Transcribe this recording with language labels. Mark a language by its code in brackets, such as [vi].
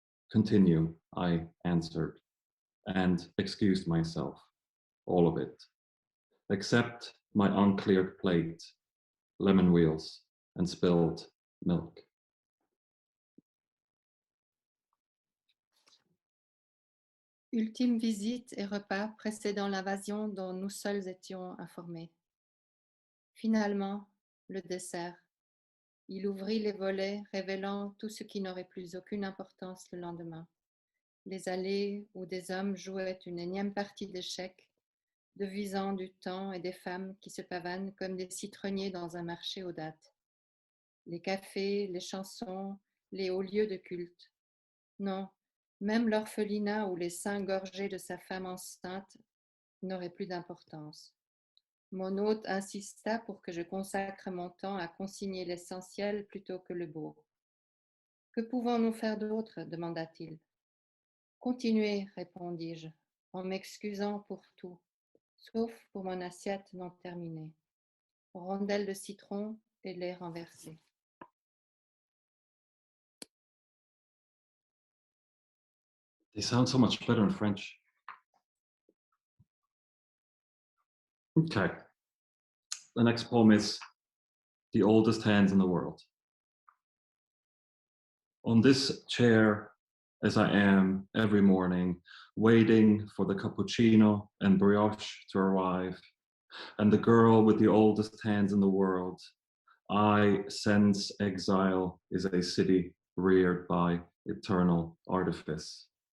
[en] Continue, I answered, and excused myself, all of it, except my uncleared plate, lemon wheels, and spilled milk. [fr] Ultime visite et repas précédant l'invasion dont nous seuls étions informés. Finalement, le dessert. Il ouvrit les volets, révélant tout ce qui n'aurait plus aucune importance le lendemain. Les allées où des hommes jouaient une énième partie d'échecs, devisant du temps et des femmes qui se pavanent comme des citronniers dans un marché aux dates. Les cafés, les chansons, les hauts lieux de culte. Non, même l'orphelinat ou les seins gorgés de sa femme enceinte n'auraient plus d'importance. Mon hôte insista pour que je consacre mon temps à consigner l'essentiel plutôt que le beau. Que pouvons-nous faire d'autre demanda-t-il. Continuez, répondis-je, en m'excusant pour tout, sauf pour mon assiette non terminée. Rondelles de citron et lait renversé. [en] They sound so much better in French. Okay. The next poem is The Oldest Hands in the World. On this chair, as I am every morning, waiting for the cappuccino and brioche to arrive, and the girl with the oldest hands in the world, I sense exile is a city reared by eternal artifice.